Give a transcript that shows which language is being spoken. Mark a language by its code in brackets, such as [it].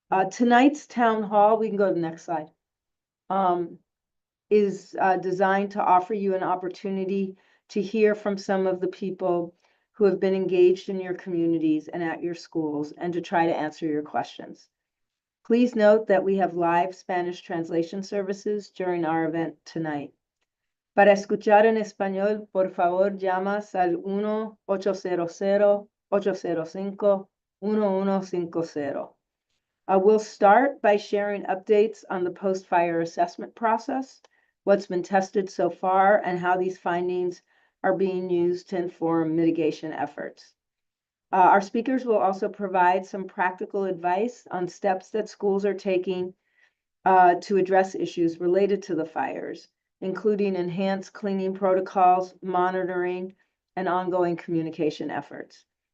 [en] Tonight's town hall, we can go to the next slide, is designed to offer you an opportunity to hear from some of the people who have been engaged in your communities and at your schools, and to try to answer your questions. Please note that we have live Spanish translation services during our event tonight. [es] Para escuchar en español, por favor, llamas al 1-800-805-1150. [en] We'll start by sharing updates on the post-fire assessment process, what's been tested so far, and how these findings are being used to inform mitigation efforts. Our speakers will also provide some practical advice on steps that schools are taking to address issues related to the fires, including enhanced cleaning protocols, monitoring, and ongoing communication efforts.